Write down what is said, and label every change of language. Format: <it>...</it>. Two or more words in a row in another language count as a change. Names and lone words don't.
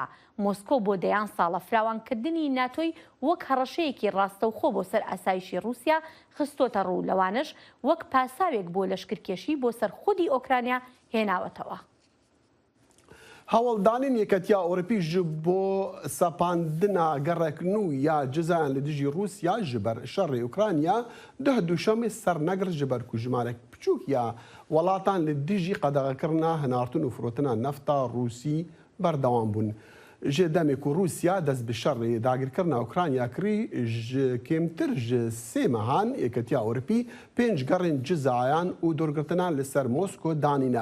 <ckb>مۆسکۆ بۆ دەیان ساڵە فراوانکردنی ناتۆی وەک هەڕەشەیەکی ڕاستەوخۆ بۆ سەر ئاسایشی رووسیا خستۆتە ڕوو لەوانش وەک پاساوێک بۆ لەشکرکێشی بۆ سەر خودی ئۆکرانیا هێناوەتەوە.</ckb> <ku>هەوڵدانین یەکەتیا ئەوروپی ji bo sepandina gerek nû ya cizayên li dijî Rûsya ji ber şerê Ukrayna duh dûşemê sernegirt ji ber ku jimarek piçûk ya welatan li dijî qedexekirina hinartin û firotina nefta Rûsî berdewam bûn. Ji demê ku Rûsya dest bi şerê dagirkirina Ukrayna kirî ji kêmtir ji sê mehan yeketiya Ewropî 5 gerên cizayan û dorgirtinan li ser Mosko danîne.</ku>